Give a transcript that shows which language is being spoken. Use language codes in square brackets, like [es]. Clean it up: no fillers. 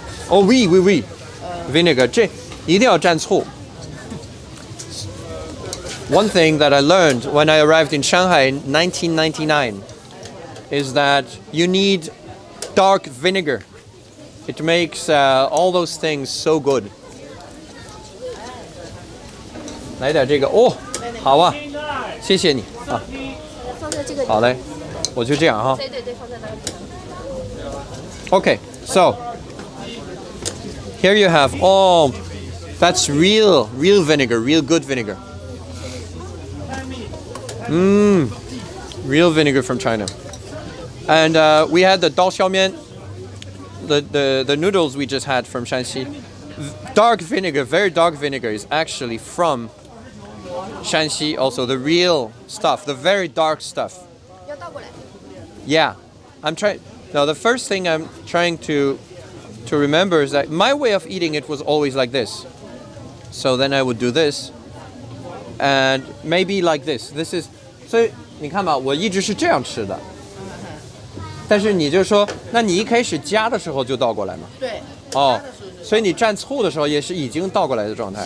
[zh] Oh, oui. Vinegar. 这一定要蘸醋。 [en] One thing that I learned when I arrived in Shanghai in 1999 is that you need dark vinegar. It makes all those things so good. [zh] 来点这个哦，好啊，谢谢你啊。放在这个。好嘞，我就这样哈。对，放在那里。 [en] Okay, so here you have, that's real vinegar, real good vinegar. Real vinegar from China. And we had the dao xiaomian, the noodles we just had from Shanxi. Dark vinegar, very dark vinegar is actually from Shanxi also, the real stuff, the very dark stuff. Yeah, I'm trying. Now, the first thing I'm trying to remember is that my way of eating it was always like this. So then I would do this, and maybe like this. This is, [zh] 所以你看吧，我一直是这样吃的。但是你就说，那你一开始加的时候就倒过来吗？对。哦，所以你蘸醋的时候也是已经倒过来的状态。